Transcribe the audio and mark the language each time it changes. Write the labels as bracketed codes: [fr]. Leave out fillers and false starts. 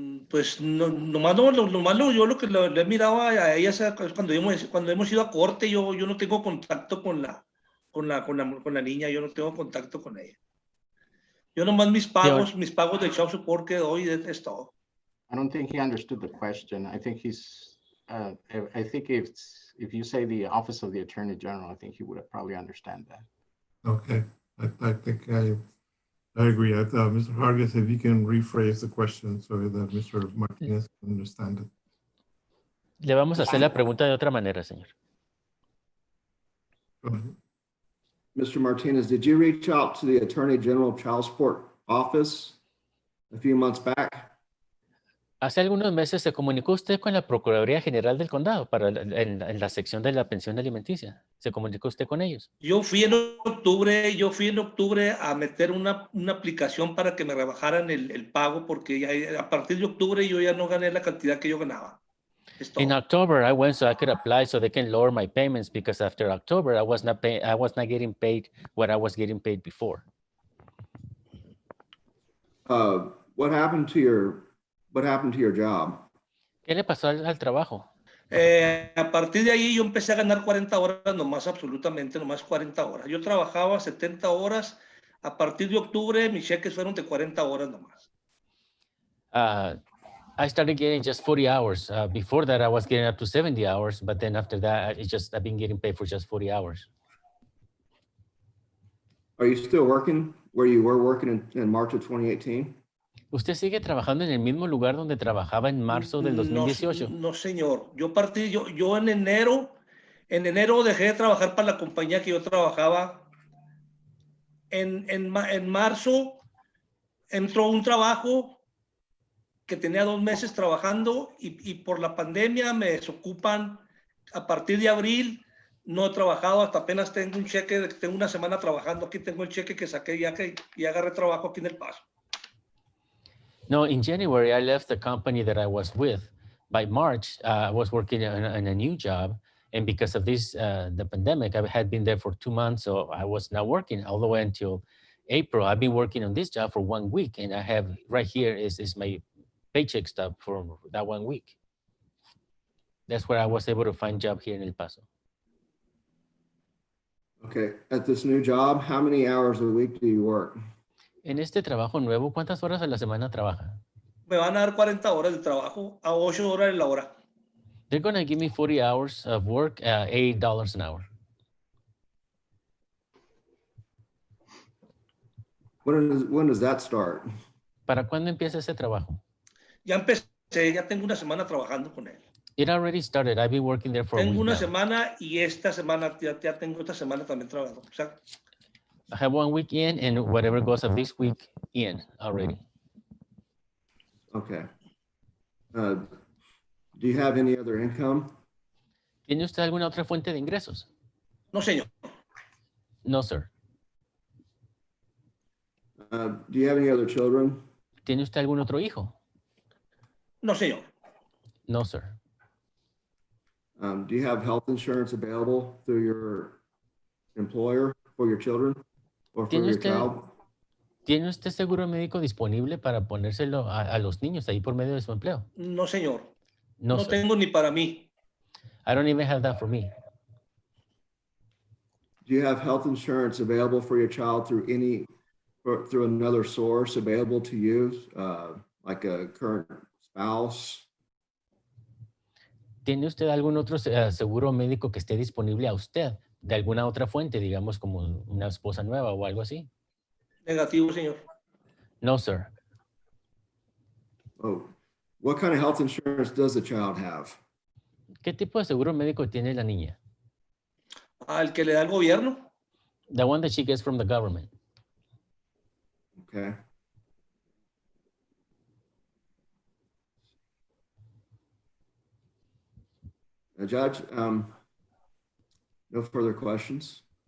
[es] Pues nomás yo lo que le he mirado a ella cuando hemos ido a corte, yo no tengo contacto con la niña, yo no tengo contacto con ella. Yo nomás mis pagos de child support que doy es todo. [en] I don't think he understood the question. I think I think if you say the Office of the Attorney General, I think he would probably understand that. Okay, I think I agree. Mr. Vargas, if you can rephrase the question so that Mr. Martinez can understand it. [es] Le vamos a hacer la pregunta de otra manera, señor. [en] Go ahead. Mr. Martinez, did you reach out to the Attorney General Child Support Office a few months back? [es] Hace algunos meses se comunicó usted con la Procuraduría General del Condado en la sección de la pensión alimenticia. ¿Se comunicó usted con ellos? Yo fui en octubre a meter una aplicación para que me rebajaran el pago porque ya, a partir de octubre yo ya no gané la cantidad que yo ganaba. [en] In October, I went so I could apply so they can lower my payments because after October, I was not getting paid what I was getting paid before. What happened to your job? [es] ¿Qué le pasó al trabajo? A partir de ahí yo empecé a ganar 40 horas nomás, absolutamente nomás 40 horas. Yo trabajaba 70 horas. A partir de octubre mis cheques fueron de 40 horas nomás. [en] I started getting just 40 hours. Before that, I was getting up to 70 hours, but then after that, I've been getting paid for just 40 hours. Are you still working where you were working in March of 2018? [es] ¿Usted sigue trabajando en el mismo lugar donde trabajaba en marzo del 2018? No, señor. Yo en enero dejé de trabajar para la compañía que yo trabajaba. En marzo entró un trabajo que tenía 2 meses trabajando y por la pandemia me desocupan. A partir de abril no he trabajado, hasta apenas tengo un cheque, tengo una semana trabajando. Aquí tengo el cheque que saqué ya que agarré trabajo aquí en El Paso. [en] No, in January, I left the company that I was with. By March, I was working on a new job. And because of this, the pandemic, I had been there for 2 months. So I was not working all the way until April. I've been working on this job for 1 week. And I have right here is my paycheck stub for that 1 week. That's where I was able to find job here in El Paso. Okay, at this new job, how many hours a week do you work? [es] En este trabajo nuevo, ¿cuántas horas a la semana trabaja? Me van a dar 40 horas de trabajo a 8 horas la hora. [en] They're going to give me 40 hours of work, $8 an hour. When does that start? [es] ¿Para cuándo empieza ese trabajo? Ya empecé, ya tengo una semana trabajando con él. [en] It already started. I've been working there for a week [es] Tengo una [en] now. [es] semana y esta semana, ya tengo esta semana también trabajando. O sea, [en] I have 1 week in and whatever goes of this week in already. Okay. Do you have any other income? [es] ¿Tiene usted alguna otra fuente de ingresos? no, señor. [en] No, sir. Do you have any other children? [es] ¿Tiene usted algún otro hijo? No, señor. [en] No, sir. Do you have health insurance available through your employer for your children or for your child? [es] ¿Tiene usted seguro médico disponible para ponérselo a los niños ahí por medio de su empleo? No, señor. [en] No, [es] No [en] sir. [es] tengo ni para mí. [en] I don't even have that for me. Do you have health insurance available for your child through another source available to you, like a current spouse? [es] ¿Tiene usted algún otro seguro médico que esté disponible a usted de alguna otra fuente, digamos como una esposa nueva o algo así? Negativo, señor. [en] No, sir. Oh, what kind of health insurance does the child have? [es] ¿Qué tipo de seguro médico tiene la niña? Al que le da el gobierno. [en] The one that she gets from the government. Okay. Judge, no further questions.